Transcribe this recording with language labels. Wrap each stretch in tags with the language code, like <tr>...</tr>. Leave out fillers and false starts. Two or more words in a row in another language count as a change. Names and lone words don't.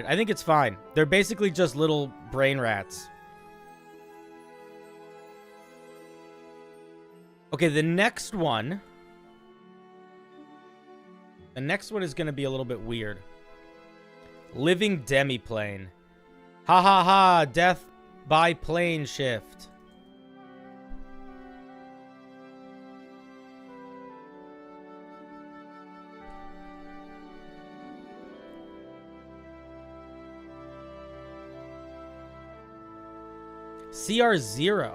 <en>I think it's fine. They're basically just little brain rats. Okay, the next one is going to be a little bit weird. Living demiplane. Ha ha ha, death by plane shift. CR0.</en>